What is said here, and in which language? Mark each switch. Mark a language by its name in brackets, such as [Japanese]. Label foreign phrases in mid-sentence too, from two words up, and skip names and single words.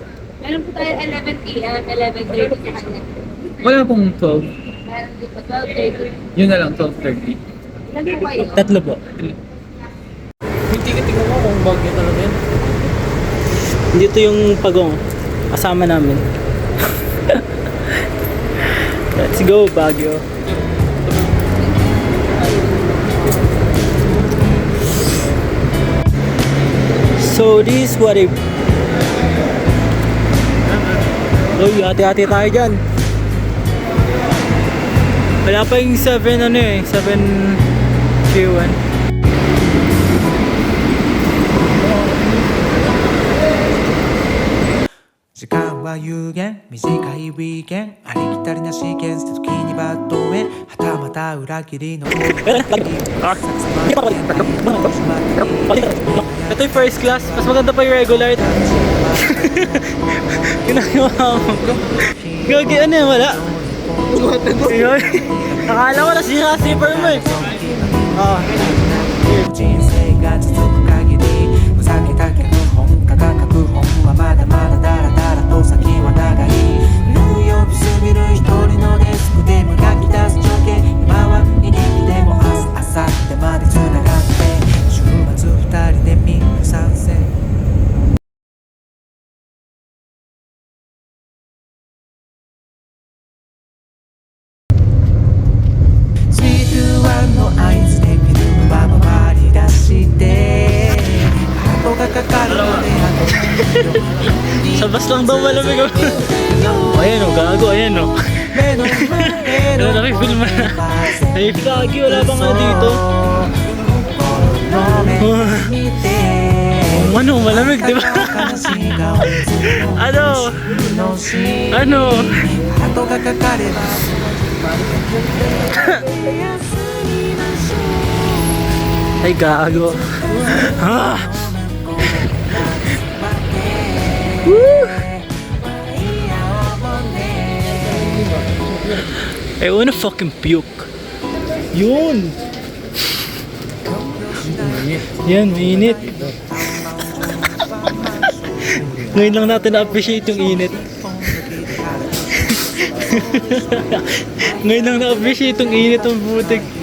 [Filipino] Meron po tayo 11 p.m., 11:30 sa kanya. Wala pong 12. Meron din po 12:30. Yun na lang, 12:30. Ilan po kayo? Tatlo po. Hindi ka tingnan mo kung bagyo talaga yan. Dito yung pagong. Kasama namin. [English] Let's go, Baguio. So this is what I... [Filipino] Uy, hati-hati tayo dyan. Wala pa yung 7 7Q1. [Japanese] 時間は有限短いウィーケンありきたりなシーケンスで時にバッドウェイはたまた裏切りの [Filipino] Ito yung [English] first class, [Filipino] mas maganda pa yung regular. Ginagawa mo ko. Gagi, ano yan, wala? Akala ko nasira zipper mo eh. Ah. [Japanese] 人生が続く限りふざけた脚本家が書く本はまだまだダラダラと先は長いニューヨークすぎる一人のデスクで磨き出す情景今は握りでも明日明後日までつながって週末二人でみんな参戦スピードワンの合図でフィルムは回り出してハートがかかるので [Filipino] Sa bus lang daw malamig ako. Ayan o, gago, ayan o. Ano, nakifilm na. Ay, flaggy, wala bang ano dito? Ano, malamig, di ba? Ano? Ano? Ay, gago. Ah! Woo! [English] I wanna fucking puke. [Filipino] Yun! Yan, mainit. Ngayon lang natin na-appreciate yung init. Ngayon lang na-appreciate yung init ng butik.